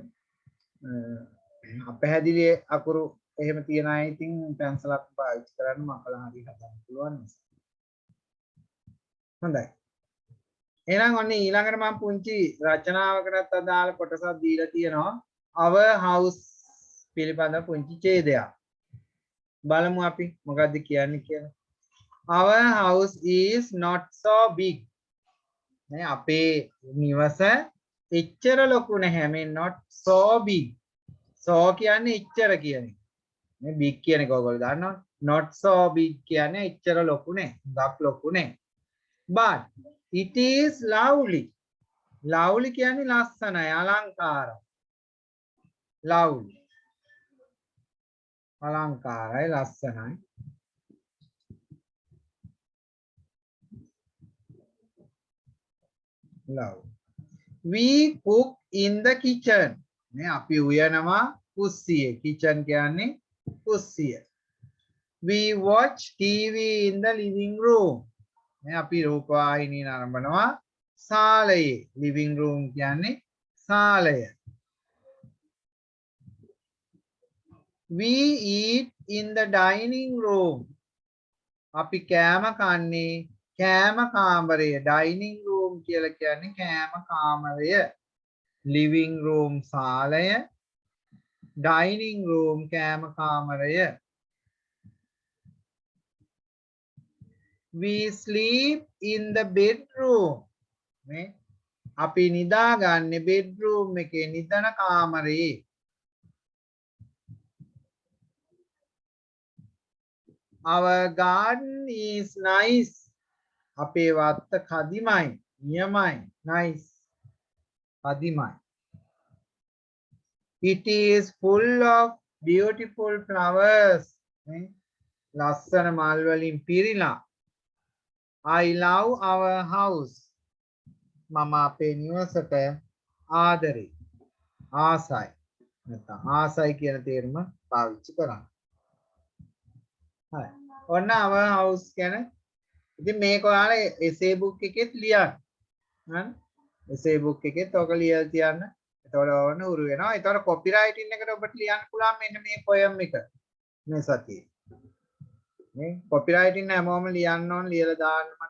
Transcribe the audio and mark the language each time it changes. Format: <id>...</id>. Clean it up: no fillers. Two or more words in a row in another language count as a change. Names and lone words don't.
<si>අපැහැදිලි අකුරු එහෙම තියන අය ඉතින් පැන්සලක් පාවිච්චි කරන්න මකලා හරි හදන්න පුළුවන් නිසා. හොඳයි. එහෙනම් ඔන්න ඊළඟට මම පුංචි රචනාවකටත් අදාළ කොටසක් දීලා තියෙනවා.</si> <en>our house</en> <si>පිළිබඳ පුංචි ඡේදයක්. බලමු අපි මොකද්ද කියන්නේ කියලා.</si> <en>Our house is not so big.</en> <si>නේ අපේ නිවස එච්චර ලොකු නැහැ. මේ</si> <en>not so big.</en> <si>so කියන්නේ එච්චර කියන එක. මේ big කියන එක ඔයගොල්ලෝ දන්නවනේ.</si> <en>not so big</en> <si>කියන්නේ එච්චර ලොකු නෑ. ගක් ලොකු නෑ.</si> <en>but it is lovely.</en> <si>lovely කියන්නේ ලස්සනයි, අලංකාරයි. lovely. අලංකාරයි, ලස්සනයි. lovely.</si> <en>We cook in the kitchen.</en> <si>මේ අපි උයනවා කුස්සියේ. kitchen කියන්නේ කුස්සිය.</si> <en>We watch TV in the living room.</en> <si>මේ අපි රූපවාහිනිය නරඹනවා ශාලයේ.</si> <en>living room</en> <si>කියන්නේ ශාලය.</si> <en>We eat in the dining room.</en> <si>අපි කෑම කන්නේ කෑම කාමරය.</si> <en>dining room</en> <si>කියලා කියන්නේ කෑම කාමරය.</si> <en>living room</en> <si>ශාලය.</si> <en>dining room</en> <si>කෑම කාමරය.</si> <en>We sleep in the bedroom.</en> <si>මේ අපි නිදාගන්නේ bedroom එකේ, නිදන කාමරයේ.</si> <en>Our garden is nice.</en> <si>අපේ වත්ත කදිමයි, නියමයි, nice. කදිමයි.</si> <en>It is full of beautiful flowers.</en> <si>ලස්සන මල් වලින් පිරීලා.</si> <en>I love our house.</en> <si>මම අපේ නිවසට ආදරේ. ආසයි. නැත්නම් ආසයි කියන තේරුම පාවිච්චි කරන්න. හරි. ඔන්න</si> <en>our house</en> <si>කියන ඉතින් මේක ඔයාලා</si> <en>essay book</en> <si>එකෙත් ලියන්න. හරි.</si> <en>essay book</en> <si>එකෙත් ඔක ලියලා තියන්න. එතකොට ඕන උරු වෙනවා. එතකොට copywriting එකට ඔබට ලියන්න පුළුවන් මෙන්න මේ poem එක. මේ සතියේ. මේ copywriting හැමෝම ලියන්න ඕන, ලියලා දාන්න මට.</si>